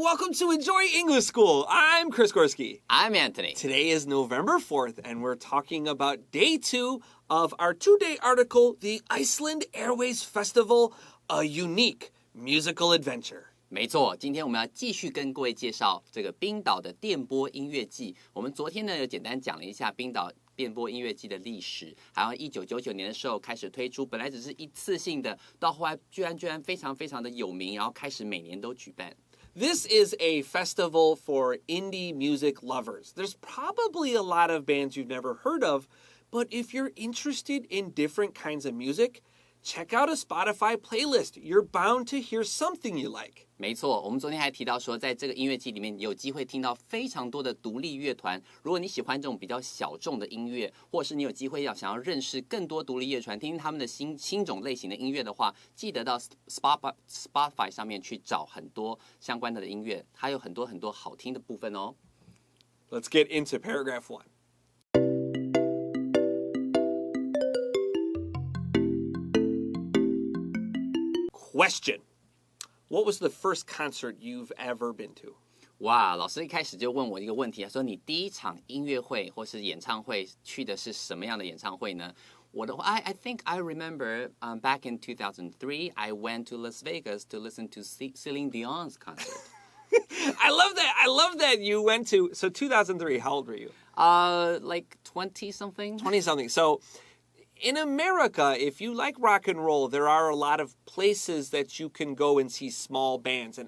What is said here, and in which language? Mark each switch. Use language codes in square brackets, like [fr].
[en] Welcome to Enjoy English School. I'm Chris Gorski. I'm Antony. Today is November 4th, and we're talking about day 2 of our 2-day article, The Iceland Airwaves Festival, a Unique Musical Adventure. [zh] 没错，今天我们要继续跟各位介绍这个冰岛的电波音乐季。我们昨天呢有简单讲了一下冰岛电波音乐季的历史，还有1999年的时候开始推出，本来只是一次性的，到后来居然非常的有名，然后开始每年都举办。 [en] This is a festival for indie music lovers. There's probably a lot of bands you've never heard of, but if you're interested in different kinds of music, check out a Spotify playlist. You're bound to hear something you like. [zh] 没错，我们昨天还提到说，在这个音乐季里面有机会听到非常多的独立乐团。如果你喜欢这种比较小众的音乐，或是你有机会想要认识更多独立乐团，听听他们的新种类型的音乐的话，记得到 Spotify 上面去找很多相关的音乐，它有很多好听的部分哦。 [en] Let's get into paragraph 1. Question. What was the first concert you've ever been to? [zh] 哇，老师一开始就问我一个问题，他说你第一场音乐会或是演唱会去的是什么样的演唱会呢？我的话 [en] I think I remember back in 2003, I went to Las Vegas to listen to Celine Dion's concert. I love that you went to, so 2003, how old were you? Like 20-something. 20-something. So in America, if you like rock and roll, there are a lot of places that you can go and see small bands.